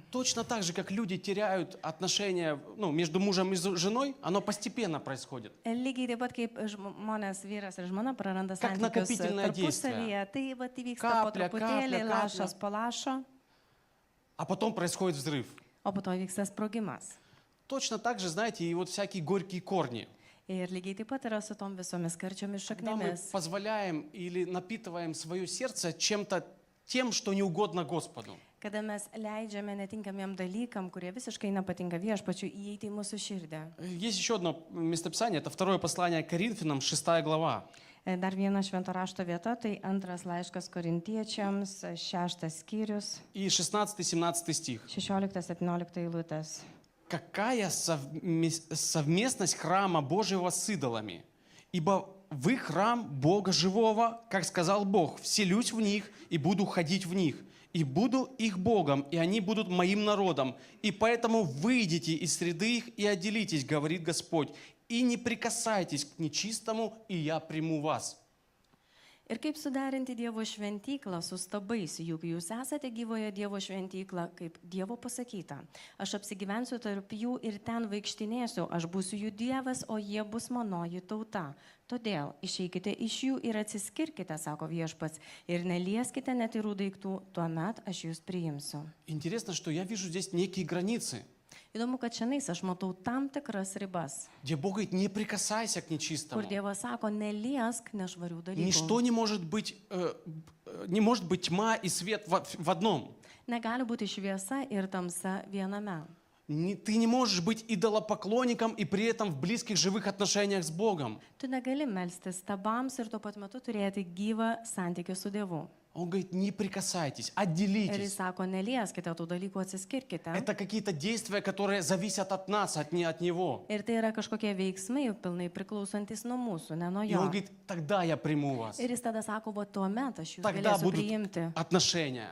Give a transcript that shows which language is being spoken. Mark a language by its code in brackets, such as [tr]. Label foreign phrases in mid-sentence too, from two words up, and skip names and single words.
[ru] Точно так же, как люди теряют отношения между мужем и женой, оно постепенно происходит. [lt] Lygiai taip pat kaip žmonės, vyras ir žmona praranda [ru] Как [lt] santykius [ru] накопительное [lt] tarpusavyje, tai va, tai vyksta po [ru] Капля, [lt] truputėlį, [ru] капля, [lt] lašas po lašo, [ru] А потом происходит взрыв. [lt] o po to vyksta sprogimas. [ru] Точно так же, знаете, и вот всякие горькие корни. [lt] Ir lygiai taip pat yra su tom visomis karčiomis [ru] Когда мы [lt] šaknimis. [ru] позволяем или напитываем свое сердце чем-то тем, что не угодно Господу. [lt] Kada mes leidžiame netinkamiem dalykam, kurie visiškai nepatinka viešpačiui, įeiti į mūsų širdį. [ru] Есть еще одно местописание, это второе послание к Коринфянам, 6 глава. [lt] Dar viena švento rašto vieta, tai antras laiškas korintiečiams, 6 skyrius, [ru] И 16-17 стих. [lt] 16-17 eilutės. [ru] Какая совместность храма Божьего с идолами? Ибо вы храм Бога живого, как сказал Бог, вселюсь в них и буду ходить в них, и буду их Богом, и они будут моим народом. И поэтому выйдите из среды их и отделитесь, говорит Господь, и не прикасайтесь к нечистому, и я приму вас. [lt] Ir kaip suderinti Dievo šventyklą su stabais, juk jūs esate gyvoje Dievo šventykla, kaip Dievo pasakyta. Aš apsigyvensiu tarp jų ir ten vaikštinėsiu, aš būsiu jų Dievas, o jie bus manoji tauta. Todėl išeikite iš jų ir atsiskirkite, sako viešpats, ir nelieskite netyrų daiktų, tuomet aš jūs priimsiu. [ru] Интересно, что я вижу здесь некие границы, [lt] Įdomu, kad šiandien aš matau tam tikras ribas, [ru] где Бог говорит, не прикасайся к нечистому. [lt] kur Dievas sako, neliesk nešvarių dalykų. [ru] Ничто не может быть тьма и свет в одном. [lt] Negali būti šviesa ir tamsa viename. [ru] Ты не можешь быть идолопоклонником и при этом в близких живых отношениях с Богом. [lt] Tu negali melstis stabams ir tuo pat metu turėti gyvą santykį su Dievu. [ru] Он говорит, не прикасайтесь, [lt] Ir jis [ru] отделитесь. [lt] sako, nelieskite tų dalykų, atsiskirkite. [ru] Это какие-то действия, которые зависят от нас, от Него. [lt] Ir tai yra kažkokie veiksmai, pilnai priklausantis nuo mūsų, ne nuo [ru] И [lt] jo. [ru] Он говорит, тогда я приму вас. [lt] Ir jis tada sako, va tuomet aš jūs [ru] Тогда [lt] galėsiu [ru] будут [lt] priimti. [ru] отношения.